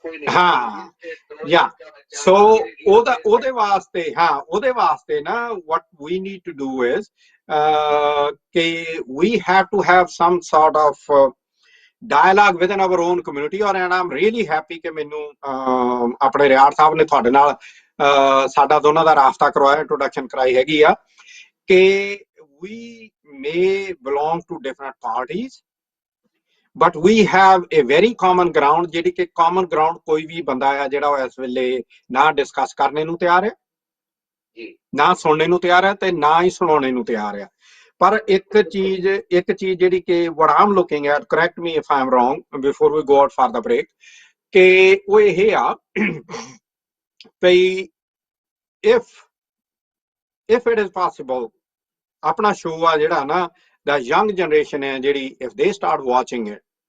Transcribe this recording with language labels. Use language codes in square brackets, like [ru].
[pa] ਹਾਂ, ਯਾ ਸੋ ਉਹਦੇ ਵਾਸਤੇ ਨਾ [en] what we need to do is [pa] ਕਿ [en] we have to have some sort of dialogue within our own community, or and I'm really happy [pa] ਕਿ ਮੈਨੂੰ ਆਪਣੇ ਰਿਆੜ ਸਾਹਿਬ ਨੇ ਤੁਹਾਡੇ ਨਾਲ ਸਾਡਾ ਦੋਨਾਂ ਦਾ ਰਾਬਤਾ ਕਰਵਾਇਆ, ਇੰਟਰੋਡਕਸ਼ਨ ਕਰਾਈ ਹੈਗੀ ਆ ਕਿ [en] we may belong to different parties but we have a very common ground, [pa] ਜਿਹੜੀ ਕਿ [en] common ground [pa] ਕੋਈ ਵੀ ਬੰਦਾ ਆ ਜਿਹੜਾ ਉਹ ਇਸ ਵੇਲੇ ਨਾ ਡਿਸਕਸ ਕਰਨੇ ਨੂੰ ਤਿਆਰ ਹੈ, ਨਾ ਸੁਣਨੇ ਨੂੰ ਤਿਆਰ ਹੈ ਤੇ ਨਾ ਹੀ ਸੁਣਾਉਣੇ ਨੂੰ ਤਿਆਰ ਆ। ਪਰ ਇੱਕ ਚੀਜ਼ ਜਿਹੜੀ ਕਿ [en] what I'm looking at, correct me if I'm wrong before we go out for the break, [pa] ਕਿ ਉਹ ਇਹ ਆ ਭਈ [en] if it is possible [pa] ਆਪਣਾ ਸ਼ੋਅ ਆ ਜਿਹੜਾ ਨਾ [en] the young generation [pa] ਹੈ ਜਿਹੜੀ [en] if they start watching it,